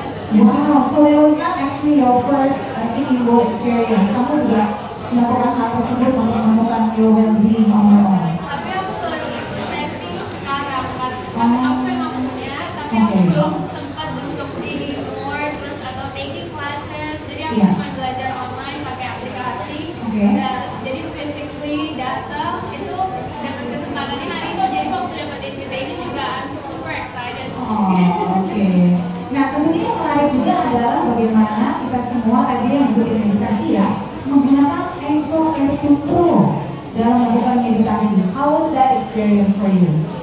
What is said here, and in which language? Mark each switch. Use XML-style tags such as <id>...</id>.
<en>Wow, so it was not actually your first singing bowl experience.</en> <id>Kamu juga melakukan hal tersebut untuk menemukan your well-being on your own. Tapi aku baru ikut sesi sekarang, tapi aku memang punya, tapi aku belum sempat untuk reading more terus atau taking classes. Jadi aku cuma belajar online pakai aplikasi. Jadi physically datang itu dapat kesempatannya hari itu. Jadi waktu dapat invitation juga</id> <en>I'm super excited.</en> <id>Oh, oke. Nah, tentunya yang menarik juga adalah bagaimana kita semua tadi yang mengikuti meditasi ya menggunakan Enco Air2 Pro dalam melakukan meditasi.</id> <en>How was that experience for you?</en>